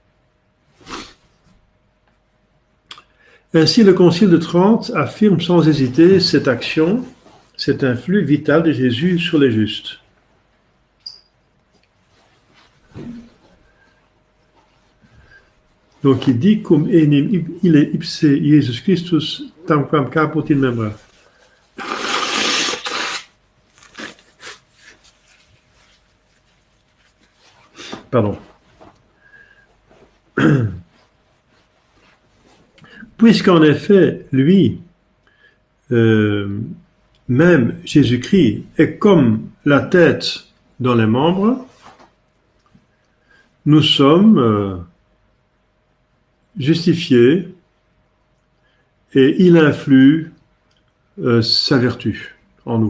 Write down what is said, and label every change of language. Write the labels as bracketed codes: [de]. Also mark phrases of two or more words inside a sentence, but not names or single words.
[fr] Ainsi, le Concile de Trente affirme sans hésiter cette action, cet influx vital de Jésus sur les justes. [la] Donc il dit cum enim [fr] il est [la] ipse Jesus Christus tamquam caput in membra. [fr] Pardon. Puisqu'en effet, lui, même Jésus-Christ, est comme la tête dans les membres, nous sommes justifiés et il influe sa vertu en nous.